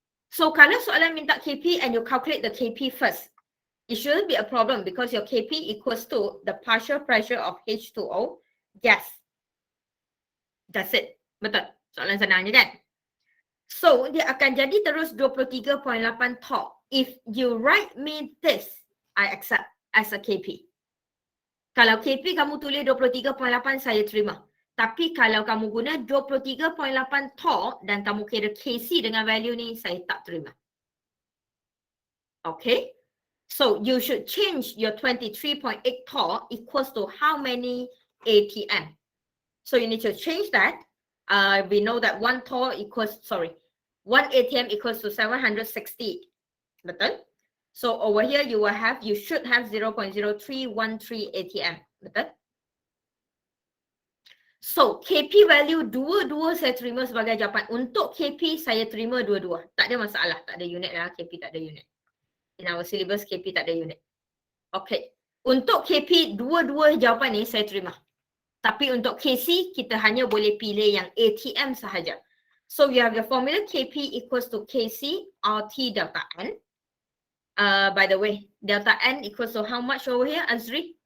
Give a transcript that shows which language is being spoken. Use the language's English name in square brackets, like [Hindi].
[Malay] So kalau soalan minta [English] KP and you calculate the KP first, it shouldn't be a problem because your KP equals to the partial pressure of H2O gas. That's it. [Malay] Betul. Soalan senangnya kan? So, dia akan jadi terus 23.8 torr. [English] If you write me this, I accept as a KP. [Malay] Kalau KP kamu tulis 23.8, saya terima. Tapi kalau kamu guna 23.8 torr dan kamu kira KC dengan value ni, saya tak terima. Okay? [English] So, you should change your 23.8 torr equals to how many ATM. So, you need to change that. We know that 1 torr equals, 1 ATM equals to 760. [Malay] Betul? [English] So, over here you should have 0.0313 ATM. [Malay] Betul? So, KP value dua-dua saya terima sebagai jawapan. Untuk KP saya terima dua-dua. Tak ada masalah. Tak ada unit lah. KP tak ada unit. [English] In our syllabus, [Malay] KP tak ada unit. Okay. Untuk KP, dua-dua jawapan ni saya terima. Tapi untuk KC, kita hanya boleh pilih yang ATM sahaja. [English] So, you have your formula KP equals to KC RT delta N. By the way, delta N equals to how much over here, Azri?